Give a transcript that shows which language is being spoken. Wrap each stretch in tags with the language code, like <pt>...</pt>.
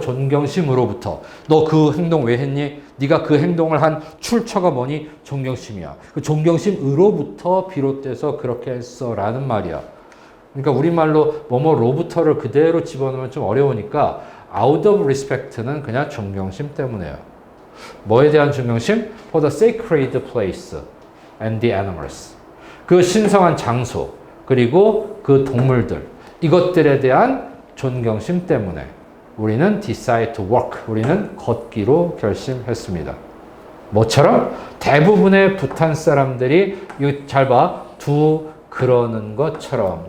<ko>존경심으로부터. 너 그 행동 왜 했니? 네가 그 행동을 한 출처가 뭐니? 존경심이야. 그 존경심으로부터 비롯돼서 그렇게 했어 라는 말이야. 그러니까 우리말로 뭐뭐로부터를 그대로 집어넣으면 좀 어려우니까</ko> <en>out of respect</en> <ko>는 그냥 존경심 때문에요. 뭐에 대한 존경심?</ko> <en>For the sacred place and the animals.</en> <ko>그 신성한 장소 그리고 그 동물들, 이것들에 대한 존경심 때문에 우리는</ko> <en>decide to walk,</en> <ko>우리는 걷기로 결심했습니다. 뭐처럼? 대부분의 부탄 사람들이, 이거 잘 봐, 그러는 것처럼.</ko>